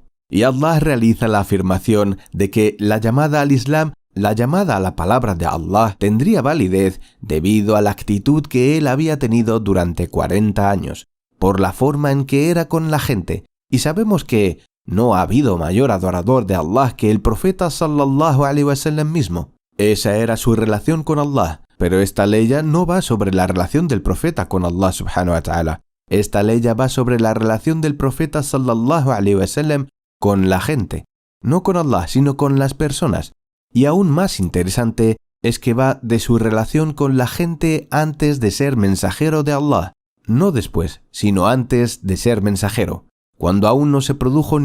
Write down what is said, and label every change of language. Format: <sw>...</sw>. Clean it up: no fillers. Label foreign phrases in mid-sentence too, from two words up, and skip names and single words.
<es>Y Allah realiza la afirmación de que la llamada al Islam, la llamada a la palabra de Allah, tendría validez debido a la actitud que él había tenido durante 40 años, por la forma en que era con la gente. Y sabemos que no ha habido mayor adorador de Allah que el profeta</es> <ar>صلى الله عليه وسلم</ar> <es>mismo. Esa era su relación con Allah, pero esta ley no va sobre la relación del profeta con Allah</es> <ar>سبحانه وتعالى.</ar> <es>Esta ley va sobre la relación del profeta</es> <ar>صلى الله عليه وسلم</ar> <es>con la gente. No con Allah, sino con las personas. Y aún más interesante es que va de su relación con la gente antes de ser mensajero de Allah, no después, sino antes de ser mensajero, cuando aún no se produjo</es>